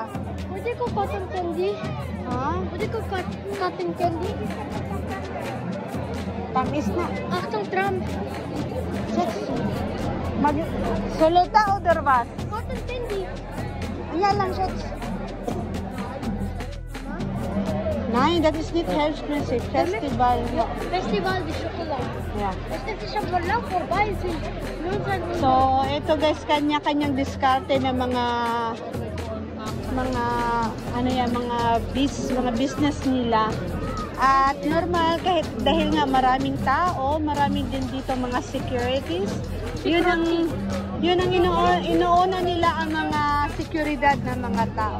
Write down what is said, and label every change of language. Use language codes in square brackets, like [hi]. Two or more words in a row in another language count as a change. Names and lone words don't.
[tl] Pwede ko [en] cotton candy? [tl] Ha? Pwede ko [en] cotton candy? [tl] Tamis na. Aktong tram. Suluta o durwas? [en] Cotton candy. [tl] Ayan lang shots. [de] Nein, das ist nicht Herbstmusik. Festival. Festival de Chocolat. Yeah. Festival de Chocolat vorbei sind. [tl] So, ito guys, kanya-kanyang diskarte ng mga ano yan, mga business nila. At normal, kahit dahil nga maraming tao, maraming din dito mga securities. Yun ang inuuna nila ang mga seguridad ng mga tao.